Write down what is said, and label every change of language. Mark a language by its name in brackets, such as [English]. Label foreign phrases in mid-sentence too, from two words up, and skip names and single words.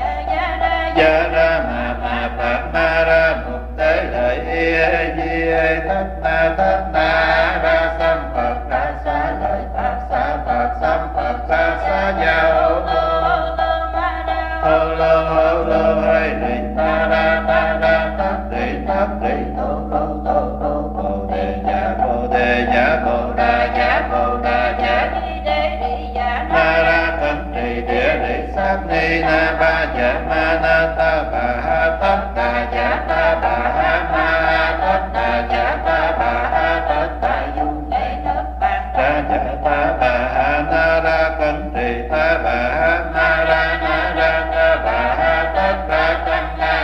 [Vietnamese] gia ra ma phạt ma ra mục tế lợi di thất na ra sam Phật ra xá lợi Phật sam Phật ra xá gia hô lô hay đi ta ra tất đi tô bồ đề giả bồ đà giả na ra cẩn trì địa lý sát ni na ba ja ma na ta bà ha tất đà ja ta bà ha ma tất đà ja ta bà ha tất đà dung ra ja ta bà ha na ra cẩn trì ta bà ha na ra ta bà ha tất ra tăng na